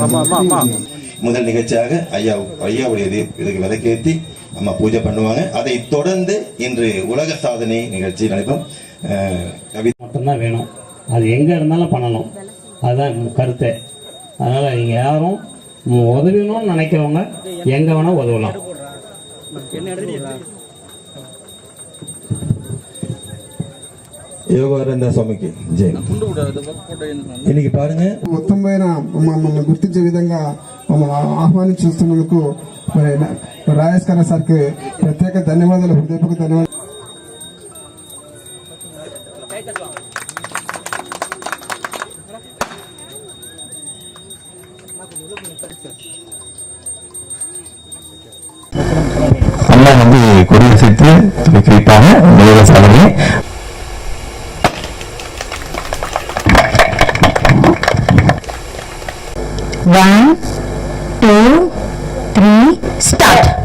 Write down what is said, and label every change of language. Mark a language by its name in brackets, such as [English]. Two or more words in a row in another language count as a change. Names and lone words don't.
[Tamil] முதல் நிகழ்ச்சியாக ஐயாவுடைய இதுக்கு விளக்கேற்றி அம்மா பூஜை பண்ணுவாங்க. அதை தொடர்ந்து இன்று உலக சாதனை நிகழ்ச்சி நடைபெறும். மட்டும்தான் வேணும், அது எங்கே இருந்தாலும் பண்ணணும், அதுதான் கருத்தை. அதனால் நீங்கள் யாரும் உதவணும்னு நினைக்கிறவங்க எங்கே வேணால் உதவலாம். [Telugu] యోగానంద స్వామికి జై. [Tamil] இன்னைக்கு பாருங்க, [Telugu] మొత్తం పైన మమ్మల్ని గుర్తించే విధంగా మమ్మల్ని ఆహ్వానించి చూస్తున్నందుకు రాజేష్ ఖన్నా సార్కి ప్రత్యేక ధన్యవాదాలు, హృదయపూర్వక ధన్యవాదాలు. [Tamil] அம்மா கொடியசைத்து துவக்கி வைப்பாங்க உலக சாதனை. [English] One, two, three, start.